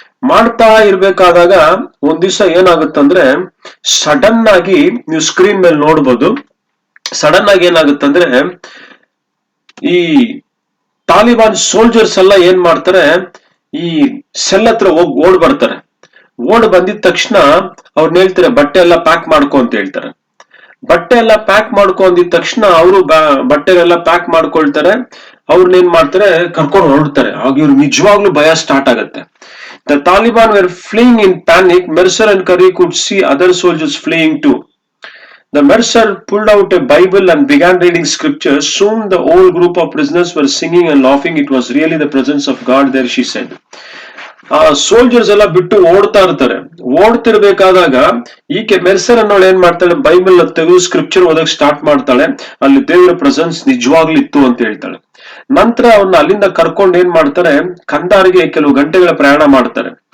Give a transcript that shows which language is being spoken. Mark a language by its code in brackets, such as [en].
[kn] ಮಾಡ್ತಾ ಇರ್ಬೇಕಾದಾಗ ಒಂದ್ ದಿವಸ ಏನಾಗುತ್ತಂದ್ರೆ, ಸಡನ್ ಆಗಿ ನೀವು ಸ್ಕ್ರೀನ್ ಮೇಲೆ ನೋಡ್ಬೋದು, ಸಡನ್ ಆಗಿ ಏನಾಗುತ್ತಂದ್ರೆ ಈ ತಾಲಿಬಾನ್ ಸೋಲ್ಜರ್ಸ್ ಎಲ್ಲ ಏನ್ ಮಾಡ್ತಾರೆ, ಈ ಸೆಲ್ ಹತ್ರ ಹೋಗಿ ಓಡ್ ಬರ್ತಾರೆ. ಓಡ್ ಬಂದಿದ ತಕ್ಷಣ ಅವ್ರನ್ನ ಹೇಳ್ತಾರೆ ಬಟ್ಟೆ ಎಲ್ಲ ಪ್ಯಾಕ್ ಮಾಡ್ಕೊ ಅಂತ ಹೇಳ್ತಾರೆ. ಬಟ್ಟೆ ಎಲ್ಲ ಪ್ಯಾಕ್ ಮಾಡ್ಕೊಂಡಿದ ತಕ್ಷಣ ಅವರು ಬಟ್ಟೆನೆಲ್ಲ ಪ್ಯಾಕ್ ಮಾಡ್ಕೊಳ್ತಾರೆ. ಅವ್ರನ್ನೇನ್ ಮಾಡ್ತಾರೆ, ಕರ್ಕೊಂಡು ಹೊರಡ್ತಾರೆ. ಆಗ ಇವ್ರು ನಿಜವಾಗ್ಲೂ ಭಯ ಸ್ಟಾರ್ಟ್ ಆಗುತ್ತೆ. [en] The Taliban were fleeing in panic. Mercer and Curry could see other soldiers fleeing too. The Mercer pulled out a Bible and began reading scriptures. Soon the whole group of prisoners were singing and laughing. It was really the presence of God there, she said. [kn] ಆ soldiers ಎಲ್ಲ ಬಿಟ್ಟು ಓಡ್ತಾ ಇರ್ತಾರೆ. ಓಡ್ತಿರ್ಬೇಕಾದಾಗ ಈಕೆ ಮೆರ್ಸರ್ ಅನ್ನೋಳು ಏನ್ ಮಾಡ್ತಾಳೆ, Bible ತೆಗೆದು scripture ಓದಕ್ ಸ್ಟಾರ್ಟ್ ಮಾಡ್ತಾಳೆ. ಅಲ್ಲಿ ದೇವರ ಪ್ರೆಸೆನ್ಸ್ ನಿಜವಾಗ್ಲೂ ಇತ್ತು ಅಂತ ಹೇಳ್ತಾಳೆ. ನಂತರ ಅವ್ರನ್ನ ಅಲ್ಲಿಂದ ಕರ್ಕೊಂಡು ಏನ್ ಮಾಡ್ತಾರೆ, ಕಂದಾರಿಗೆ ಕೆಲವು ಗಂಟೆಗಳ ಪ್ರಯಾಣ ಮಾಡ್ತಾರೆ.